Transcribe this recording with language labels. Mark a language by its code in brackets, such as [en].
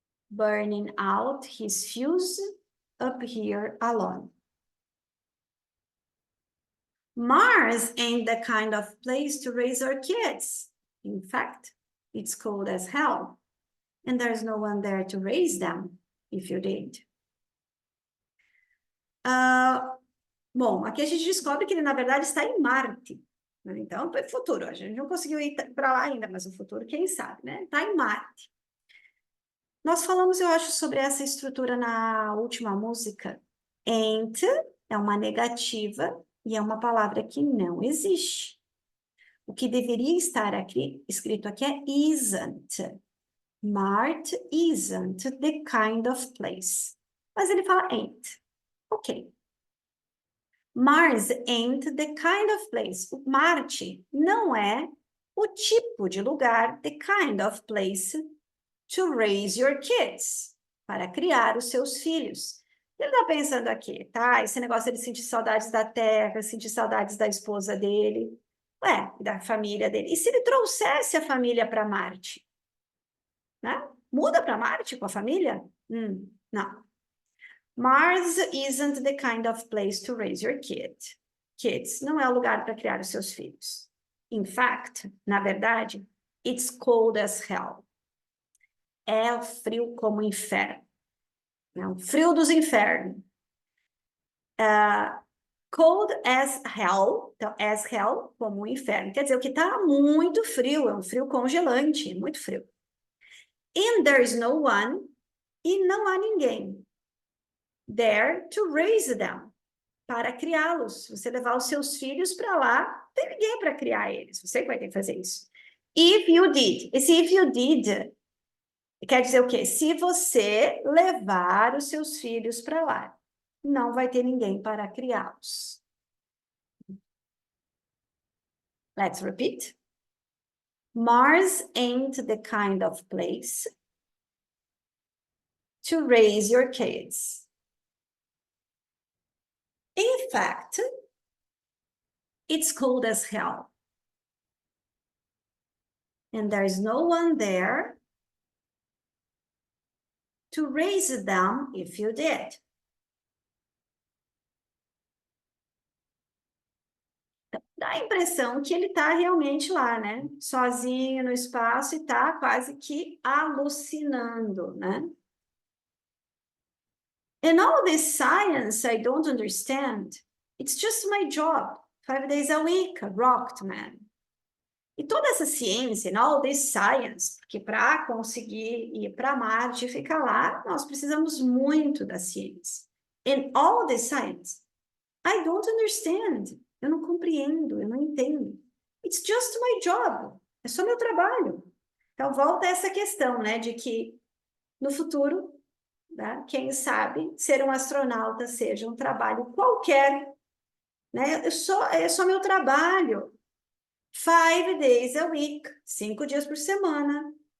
[en] Burning out his fuse up here alone. Mars ain't the kind of place to raise our kids. In fact, it's cold as hell. And there's no one there to raise them, if you did. [pt] Bom, aqui a gente descobre que ele, na verdade, está em Marte. Né? Então, é futuro. A gente não conseguiu ir para lá ainda, mas o futuro, quem sabe, né? Está em Marte. Nós falamos, eu acho, sobre essa estrutura na última música. Ain't é uma negativa e é uma palavra que não existe. O que deveria estar aqui, escrito aqui é isn't. [en] Marte isn't the kind of place. [pt] Mas ele fala [en] ain't. Ok. Mars ain't the kind of place. [pt] Marte não é o tipo de lugar, [en] the kind of place to raise your kids, [pt] para criar os seus filhos. Ele está pensando aqui, tá? Esse negócio de sentir saudades da terra, sentir saudades da esposa dele, da família dele. E se ele trouxesse a família para Marte? Né? Muda para Marte com a família? Não. [en] Mars isn't the kind of place to raise your kids. [pt] Não é o lugar para criar os seus filhos. [en] In fact, [pt] na verdade, [en] it's cold as hell. [pt] É frio como o inferno. É um frio dos infernos. [en] Cold as hell. [pt] Então, [en] as hell [pt] como o inferno. Quer dizer, o que está muito frio, é um frio congelante, muito frio. [en] And there's no one, [pt] e não há ninguém [en] there to raise them, [pt] para criá-los. Você levar os seus filhos para lá, não tem ninguém para criar eles. Você que vai ter que fazer isso. [en] If you did. [pt] Esse [en] if you did [pt] quer dizer o quê? Se você levar os seus filhos para lá, não vai ter ninguém para criá-los. [en] Let's repeat. Mars ain't the kind of place to raise your kids. In fact, it's cold as hell. And there's no one there to raise them if you did. [pt] Dá a impressão que ele está realmente lá, né? Sozinho no espaço e está quase que alucinando, né? [en] And all this science I don't understand. It's just my job. 5 days a week, a rocked man. [pt] E toda essa ciência, [en] and all this science, [pt] porque para conseguir ir para Marte e ficar lá, nós precisamos muito da ciência. [en] And all this science, I don't understand. [pt] Eu não compreendo, eu não entendo. [en] It's just my job. [pt] É só meu trabalho. Então, volta a essa questão, né, de que no futuro, né, quem sabe, ser um astronauta seja um trabalho qualquer, né? É só meu trabalho. [en] 5 days a week, [pt] 5 dias por semana.